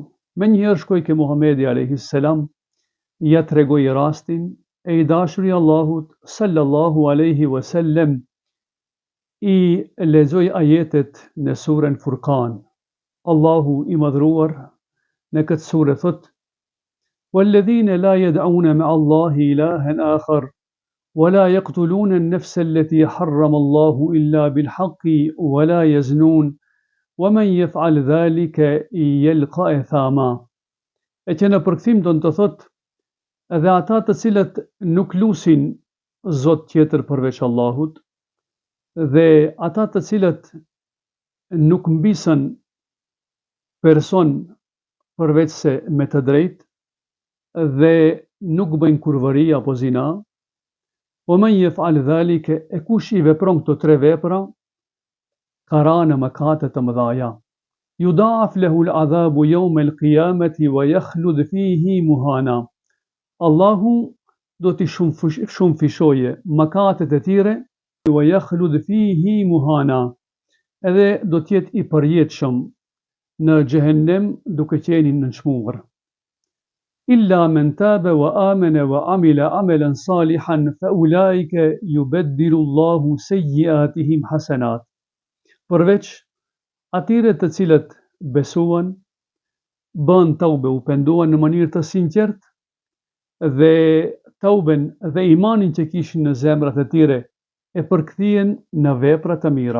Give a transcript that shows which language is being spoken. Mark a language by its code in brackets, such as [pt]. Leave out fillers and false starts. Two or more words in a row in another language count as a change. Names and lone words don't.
[sq] Menjëherë shkoj ke Muhamedi [ar] عليه السلام, [sq] ja tregoj rastin e i dashuri Allahut [ar] صلى الله عليه وسلم [sq] i lexoj ajetet në surën Furqan. Allahu i madhruar në këtë sure thot: [ar] وَالَّذِينَ لَا يَدْعُونَ مَعَ اللَّهِ إِلَٰهًا آخَرَ وَلَا يَقْتُلُونَ النَّفْسَ الَّتِي حَرَّمَ اللَّهُ إِلَّا بِالْحَقِّ وَلَا يَزْنُونَ وَمَنْ يَفْعَلْ ذَلِكَ يَلْقَ أَثَامًا. [sq] E që në përkthim do të thot edhe ata të cilët nuk lusin Zot tjetër përveç Allahut dhe ata të cilët nuk mbisën person përveç se me të drejtë dhe nuk bëjnë kurvëri apo zina, [ar] وَمَنْ يَفْعَلْ ذَلِكَ [sq] e kush i vepron këto tre vepra, ka ra në mëkate të mëdhaja. [ar] يُضَاعَفْ لَهُ الْعَذَابُ يَوْمَ الْقِيَامَةِ وَيَخْلُدْ فِيهِ مُهَانًا. [sq] Allahu do t'i shumë fishoje mëkatet e tire, [ar] وَيَخْلُدْ فِيهِ مُهَانًا, [sq] edhe do t'jet i përjetshëm në xhehenem duke qenë i nënçmuar. [ar] إِلَّا مَنْ تَابَ وَآمَنَ وَعَمِلَ عَمَلًا صَالِحًا فَأُولَٰئِكَ يُبَدِّلُ اللَّهُ سَيِّئَاتِهِمْ حَسَنَاتٍ. [sq] Përveç atyre të cilët besuan, bën taube, u penduan në mënyrë të sinqertë dhe tauben dhe imanin që kishin në zemrat e tyre e përkthien në vepra të mira.